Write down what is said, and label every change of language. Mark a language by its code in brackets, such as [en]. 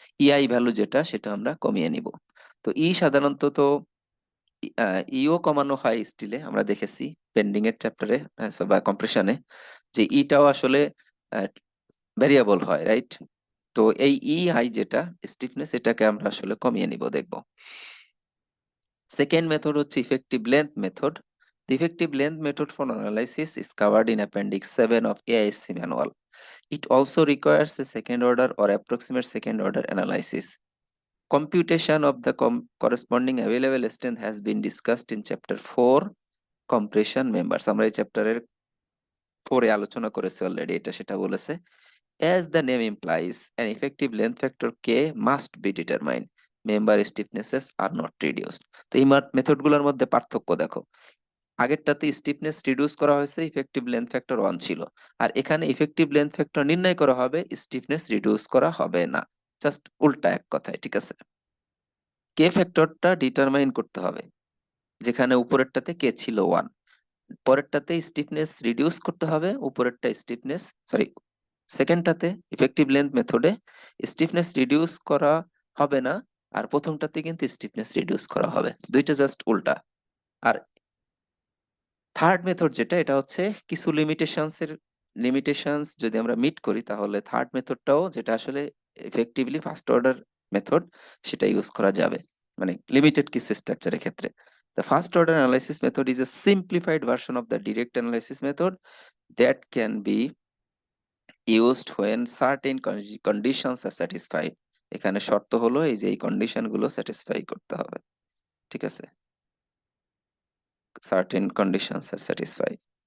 [bn] ইআই value যেটা সেটা আমরা কমিয়ে নিব। তো সাধারণত তো ইও কমানো হয় স্টিলে, আমরা দেখেছি পেন্ডিং এর চ্যাপ্টারে বা কম্প্রেশনে, যে ইটাও আসলে ভ্যারিয়েবল হয়, রাইট? তো এই হাই যেটা স্টিফনেস, এটাকে আমরা আসলে কমিয়ে নিব, দেখব। সেকেন্ড মেথড হচ্ছে effective length method. [en] The effective length method for analysis is covered in Appendix 7 of AISC manual. It also requires a second order or approximate second order analysis. Computation of the corresponding available strength has been discussed in Chapter 4, Compression Members. [bn] আমরা এই চ্যাপ্টারের 4-এ আলোচনা করেছি already, এটা সেটা বলেছে। [en] As the name implies, an effective length factor K must be determined. Member stiffnesses are not reduced. [bn] তো এই মেথডগুলোর মধ্যে পার্থক্য দেখো। আগেরটাতে স্টিফনেস রিডিউস করা হয়েছে, ইফেক্টিভ লেন্থ ফ্যাক্টর 1 ছিল। আর এখানে ইফেক্টিভ লেন্থ ফ্যাক্টর নির্ণয় করা হবে, স্টিফনেস রিডিউস করা হবে না। জাস্ট উল্টা এক কথায়। ঠিক আছে, কে ফ্যাক্টরটা ডিটারমাইন করতে হবে, যেখানে উপরেরটাতে কে ছিল 1, পরেরটাতে স্টিফনেস রিডিউস করতে হবে, উপরেরটা স্টিফনেস, সরি, সেকেন্ডটাতে ইফেক্টিভ লেন্থ মেথডে স্টিফনেস রিডিউস করা হবে না, আর প্রথমটাতে কিন্তু স্টিফনেস রিডিউস করা হবে। দুইটা জাস্ট উল্টা। আর থার্ড মেথড যেটা, এটা হচ্ছে কিছু লিমিটেশনস যদি আমরা মিট করি, তাহলে থার্ড মেথডটাও, যেটা আসলে এফেক্টিভলি ফার্স্ট অর্ডার মেথড, সেটা ইউজ করা যাবে, মানে লিমিটেড কিছু স্ট্রাকচারের ক্ষেত্রে। [en] The first order analysis method is a simplified version of the direct analysis method that can be used when certain conditions are satisfied. [bn] এখানে শর্ত হলো এই যে এই কন্ডিশন গুলো স্যাটিসফাই করতে হবে। ঠিক আছে, [en] certain conditions are satisfied.